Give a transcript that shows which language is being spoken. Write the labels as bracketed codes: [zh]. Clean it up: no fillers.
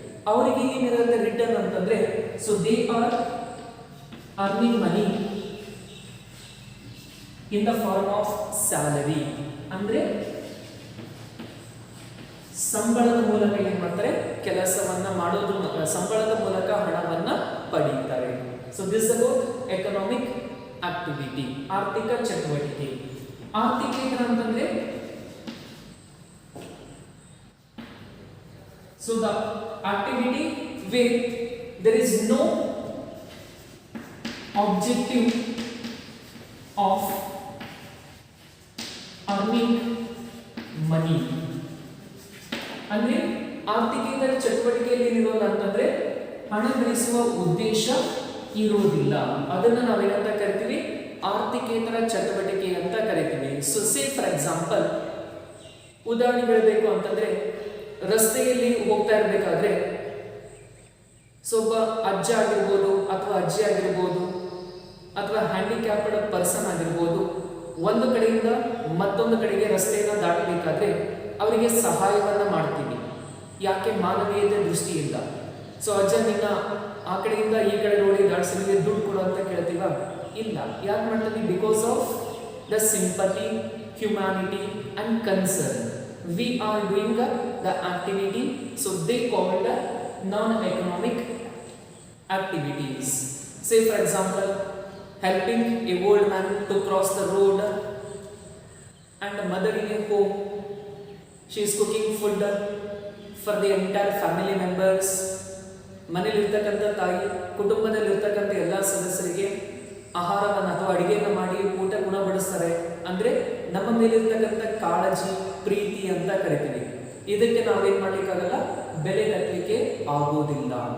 [kn] ಅವರಿಗೆ ಏನಿರುತ್ತೆ ರಿಟರ್ನ್ ಅಂತಂದ್ರೆ, [en] So they are earning money in the form of salary. [kn] ಅಂದ್ರೆ ಸಂಬಳದ ಮೂಲಕ ಏನ್ ಮಾಡ್ತಾರೆ, ಕೆಲಸವನ್ನ ಮಾಡೋದ್ರ ಸಂಬಳದ ಮೂಲಕ ಹಣವನ್ನ ಪಡೆಯುತ್ತಾರೆ. [en] so this about economic activity, [kn] ಆರ್ಥಿಕ ಚಟುವಟಿಕೆ. ಆರ್ಥಿಕೇತರ ಅಂತಂದ್ರೆ [en] so the activity where there is no objective of earning money. [kn] ಅಂದ್ರೆ ಆರ್ಥಿಕೇತರ ಚಟುವಟಿಕೆಯಲ್ಲಿ ಏನಿರೋಲ್ಲ ಅಂತಂದ್ರೆ ಹಣ ಗಳಿಸುವ ಉದ್ದೇಶ ಇರುವುದಿಲ್ಲ. ಅದನ್ನ ನಾವೇನಂತ ಕರಿತೀವಿ, ಆರ್ಥಿಕೇತರ ಚಟುವಟಿಕೆ ಅಂತ ಕರಿತೀವಿ. [en] so say for example, [kn] ಉದಾಹರಣೆ ಹೇಳಬೇಕು ಅಂತಂದ್ರೆ ರಸ್ತೆಯಲ್ಲಿ ಹೋಗ್ತಾ ಇರಬೇಕಾದ್ರೆ ಒಬ್ಬ ಅಜ್ಜ ಆಗಿರ್ಬೋದು ಅಥವಾ ಅಜ್ಜಿ ಆಗಿರ್ಬೋದು ಅಥವಾ [en] handicapped person [kn] ಆಗಿರ್ಬೋದು, ಒಂದು ಕಡೆಯಿಂದ ಮತ್ತೊಂದು ಕಡೆಗೆ ರಸ್ತೆಯನ್ನು ದಾಟಬೇಕಾದ್ರೆ ಅವರಿಗೆ ಸಹಾಯವನ್ನ ಮಾಡ್ತೀವಿ. ಯಾಕೆ? ಮಾನವೀಯತೆ ದೃಷ್ಟಿಯಿಂದ. ಸೊ ಅಜ್ಜ ನಿನ್ನ ಆ ಕಡೆಯಿಂದ ಈ ಕಡೆ ನೋಡಿ ದಾಟಿಸಿದ್ರೆ ದುಡ್ಡು ಕೊಡು ಅಂತ ಕೇಳ್ತೀವ? ಇಲ್ಲ. ಯಾಕೆ ಮಾಡ್ತೀವಿ? [en] Because of the sympathy, humanity and concern. We are doing the activity, so they called non-economic activities. Say for example, helping a old man to cross the road, and a mother in a home, she is cooking food for the entire family members. [kn] ಮನೆಯಲ್ಲಿರ್ತಕ್ಕಂಥ ತಾಯಿ ಕುಟುಂಬದಲ್ಲಿರ್ತಕ್ಕಂಥ ಎಲ್ಲ ಸದಸ್ಯರಿಗೆ ಆಹಾರವನ್ನು ಅಥವಾ ಅಡಿಗೆಯನ್ನು ಮಾಡಿ ಊಟ ಗುಣಪಡಿಸ್ತಾರೆ. ಅಂದ್ರೆ ನಮ್ಮ ಮೇಲಿರ್ತಕ್ಕಂಥ ಕಾಳಜಿ, ಪ್ರೀತಿ ಅಂತ ಕರಿತೀವಿ. ಇದಕ್ಕೆ ನಾವೇನ್ ಮಾಡ್ಲಿಕ್ಕಾಗಲ್ಲ, ಬೆಲೆ ಕಟ್ಟಲಿಕ್ಕೆ ಆಗೋದಿಲ್ಲ.